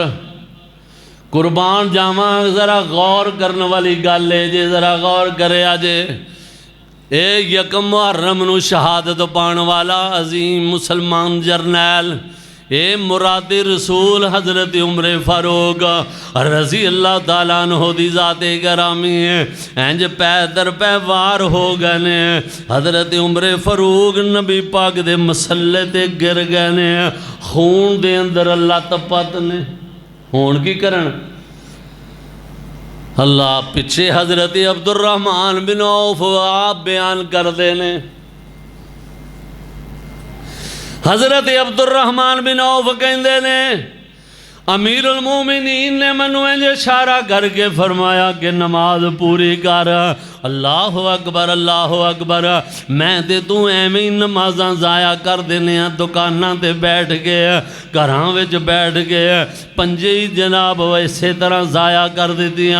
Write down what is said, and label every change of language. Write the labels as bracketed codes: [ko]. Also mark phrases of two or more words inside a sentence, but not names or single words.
[pa] قربان جاواں ذرا غور کرنے والی گل ہے جے، ذرا غور کرے اجے اے یکم محرم نوں شہادت پانے والا عظیم مسلمان جرنیل اے مرادِ رسول حضرت عمر فاروق [ar] رضي الله تعالى عنه [pa] دی ذاتِ گرامی ہے. انج پے در پے وار ہو گئے نے. حضرت عمر فاروق نبی پاک دے مصلے تے گر گئے نے. خون دے اندر لت پت نے۔ ہُن کی کرن اللہ پچھے حضرت عبدالرحمٰن بن عوف [ur] آپ بیان کرتے ہیں. [pa] حضرت عبدالرحمٰن بن عوف کہندے نے امیرالمومنین نے مینوں انج اشارہ کر کے فرمایا کہ نماز پوری کر. [ar] الله أكبر. [pa] میں تے تُو ایویں ای نمازاں ضائع کر دینے، دکاناں تے بیٹھ کے گھراں وچ بیٹھ کے پنجے ای جناب ایسے طرح ضائع کر دتیاں.